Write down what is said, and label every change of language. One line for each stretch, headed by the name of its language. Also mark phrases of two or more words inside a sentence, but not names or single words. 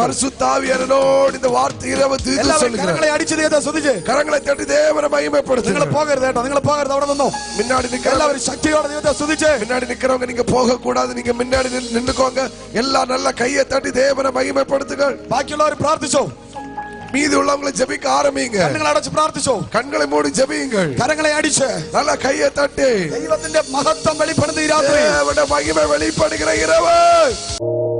Tamil: பரிசுத்தாவியனோடு இந்த வார்த்தை இரவு தீர்த்து சொல்லுகிறார்.
Malayalam: കരങ്ങളെ അടിച്ചു സ്തുതിച്ച്
Tamil: கரங்களை தட்டி தேவனை மகிமைப்படுத்துங்க.
Malayalam: നിങ്ങൾ പോകരുത് കേട്ടോ, നിങ്ങൾ പോകരുത്. അവിടെ നിന്നോ.
Tamil: முன்னாடி நிக்கிற
Malayalam: എല്ലാവരും ശക്തിയോടെ ദൈവത്തെ സ്തുതിച്ച്.
Tamil: முன்னாடி நிக்கிறவங்க நீங்க போக கூடாது. நீங்க முன்னாடி நின்னுக்கோங்க. எல்லா நல்ல கையை தட்டி தேவனை மகிமைப்படுத்துங்க.
Malayalam: ബാക്കിയുള്ളവർ പ്രാർത്ഥിച്ചോ.
Tamil: மீதி உள்ளவங்களை ஜெபிக்க ஆரம்பிங்க.
Malayalam: കണ്ണുകൾ അടച്ച് പ്രാർത്ഥിച്ചോ.
Tamil: கண்களை மூடி ஜெபியுங்கள்.
Malayalam: കരങ്ങളെ അടിച്ച്
Tamil: நல்ல கையை தட்டி
Malayalam: ദൈവത്തിന്റെ മഹത്വം വെളിപ്പെടുന്ന ഈ രാത്രി,
Tamil: தேவனுடைய மகிமை வெளிப்படுகிற இரவு